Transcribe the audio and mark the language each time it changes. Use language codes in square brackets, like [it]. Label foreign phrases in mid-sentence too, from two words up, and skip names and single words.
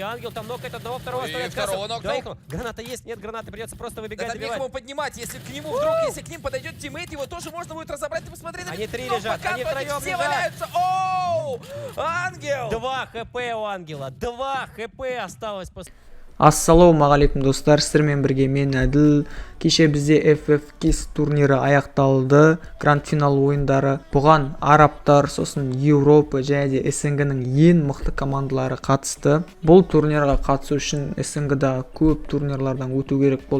[ru] Ангел там нокает одного, второго. И второго нокнул. Граната есть, нет гранаты, придется просто выбегать, Это некому поднимать, если к нему вдруг, если к ним подойдет тиммейт, его тоже можно будет разобрать и посмотреть. Они три Но лежат, пока они втроем все лежат. валяются. Оу! Ангел! 2 хп у Ангела, 2 хп осталось после... [kk] Ассалаумағалейкум достар, сіздермен бірге мен Әділ. Кеше бізде FF Kiss турнирі аяқталды. Гранд финал ойындары. Бұған арабтар, сосын Еуропа және де СНГ-ның ең мықты командалары қатысты. Бұл турнирға қатысу үшін СНГ-да көп турнирлардан өту керек болды.